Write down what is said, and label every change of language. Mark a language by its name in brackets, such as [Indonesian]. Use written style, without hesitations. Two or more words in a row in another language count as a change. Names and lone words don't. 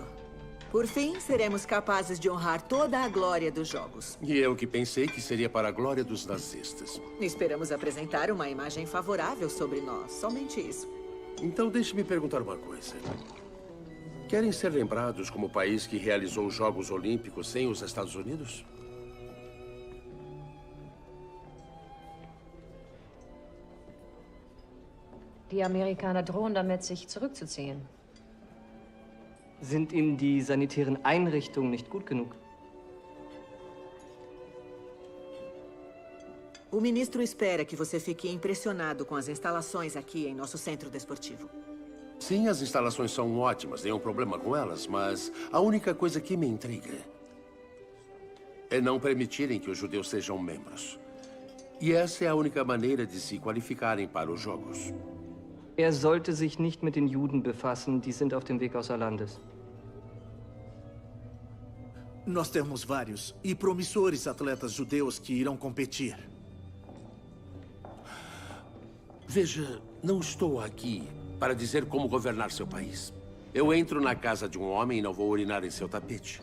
[Portuguese] Por fim, seremos capazes de honrar toda a glória dos Jogos. E eu que pensei que seria para a glória dos nazistas. Esperamos apresentar uma imagem favorável sobre nós. Somente isso. Então, deixe-me perguntar uma coisa. Querem ser lembrados como o país que realizou os Jogos Olímpicos sem os Estados Unidos? [German] Die Amerikaner drohen damit, sich zurückzuziehen. Sind Ihnen die sanitären Einrichtungen nicht gut genug? [Portuguese] O ministro espera que você fique impressionado com as instalações aqui em nosso centro desportivo. Sim, as instalações são ótimas, nenhum problema com elas, mas a única coisa que me intriga é não permitirem que os judeus sejam membros. E essa é a única maneira de se qualificarem para os Jogos. [German] Er sollte sich nicht mit den Juden befassen, die sind auf dem Weg außer Landes. [Portuguese] Nós temos vários e promissores atletas judeus que irão competir. Veja, não estou aqui para dizer como governar seu país. Eu entro na casa de um homem e não vou urinar em seu tapete.